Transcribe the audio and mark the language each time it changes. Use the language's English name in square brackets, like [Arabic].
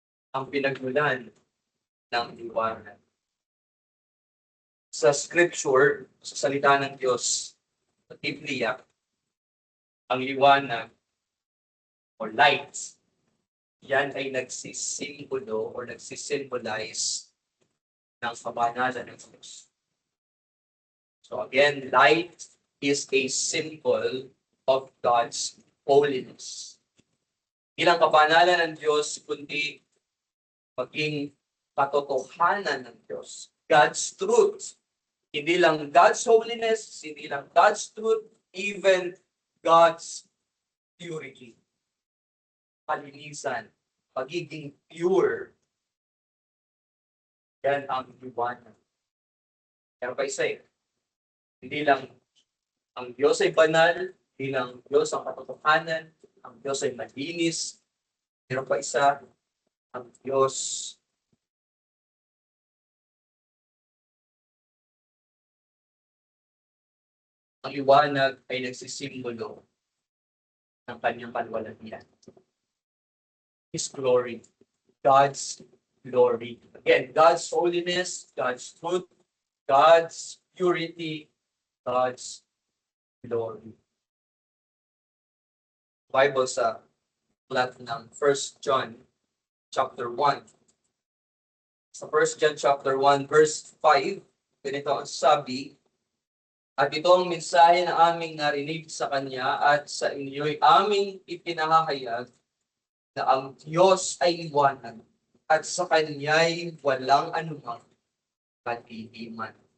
[Filipino] Ang pinagmulan ng liwanag. Sa scripture, sa salita ng Diyos, sa Biblia, ang liwanag o light, yan ay nagsisimbolo o nagsisimbolize ng kabanalan ng Diyos. [English] So again, light is a symbol of God's holiness. [Filipino] Ilang kabanalan ng Diyos, kundi maging katotohanan ng Diyos. [English] God's truth. [Filipino] Hindi lang [English] God's holiness, [Filipino] hindi lang [English] God's truth, even God's purity. [Filipino] Kalinisan, pagiging pure. Yan ang liwanag. Pero pa isa hindi lang ang Diyos ay banal, hindi lang Diyos ang katotohanan, ang Diyos ay malinis. Pero pa isa, ang Diyos ang liwanag ay nagsisimbolo ng kanyang kalwalhatian. [English] His glory. God's glory. Again, God's holiness, God's truth, God's purity, God's glory. [Filipino] Bible sa plat ng 1 John chapter 1. Sa 1 John chapter 1 verse 5, ganito ang sabi, at ito ang mensahe na aming narinig sa Kanya at sa inyo'y aming ipinahahayag na ang Diyos ay liwanag at sa Kanya'y walang anumang kadiliman.